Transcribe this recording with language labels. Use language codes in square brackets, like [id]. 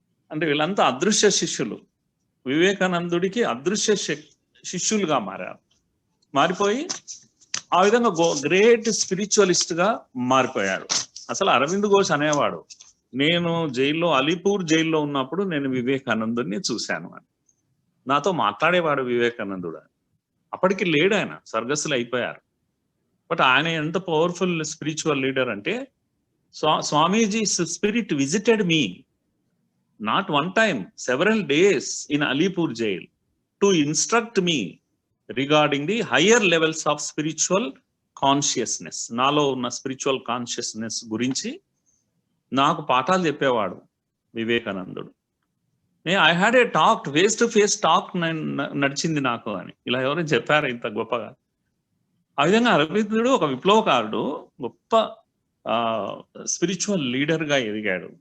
[te] అంటే వీళ్ళంతా అదృశ్య శిష్యులు, వివేకానందుడికి అదృశ్య శిష్యులుగా మారిపోయి ఆ విధంగా గ్రేట్ స్పిరిచువలిస్ట్ గా మారిపోయాడు. అసలు అరవింద్ ఘోష్ అనేవాడు, నేను జైల్లో, అలీపూర్ జైల్లో ఉన్నప్పుడు నేను వివేకానందుడిని చూశాను అని. నాతో మాట్లాడేవాడు వివేకానందుడు. అప్పటికి లేడు, ఆయన స్వర్గస్థులు అయిపోయారు. బట్ ఆయన ఎంత పవర్ఫుల్ స్పిరిచువల్ లీడర్ అంటే, [en] Swamiji spirit visited me not one time, several days in Alipur jail to instruct me regarding the higher levels of spiritual consciousness. [te] నాలో ఉన్న స్పిరిచువల్ కాన్షియస్నెస్ గురించి నాకు పాఠాలు చెప్పేవాడు వివేకానందుడు. [en] I had a talk, face to face talk [te] నడిచింది నాకు అని ఇలా ఎవరైనా చెప్పారు ఇంత గొప్పగా. ఆ విధంగా అరవిందుడు ఒక విప్లవకారుడు, గొప్ప స్పిరిచువల్ లీడర్ గా ఎదిగాడు.